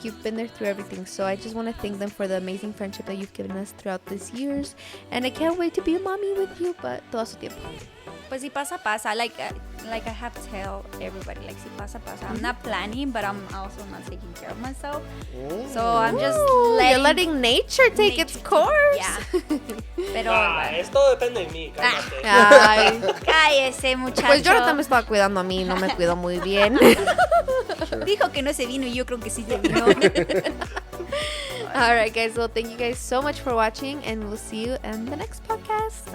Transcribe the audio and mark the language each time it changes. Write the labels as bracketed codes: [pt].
[en] You've been there through everything. So I just want to thank them for the amazing friendship that you've given us throughout these years. And I can't wait to be a mommy with you, but [es] todo su tiempo. Pues si pasa, pasa. [en] Like I have to tell everybody, [es] si pasa, pasa. [en] I'm not planning, but I'm also not taking care of myself. So I'm just You're letting nature take its course. Yeah. [es] Pero Esto depende de mí, cálmate. Ay. cállese, muchacho. Pues Jonathan me estaba cuidando a mí, no me cuido muy bien. Dijo que no se vino y yo creo que sí se vino. [en] All right, guys. Well, thank you guys so much for watching, and we'll see you in the next podcast.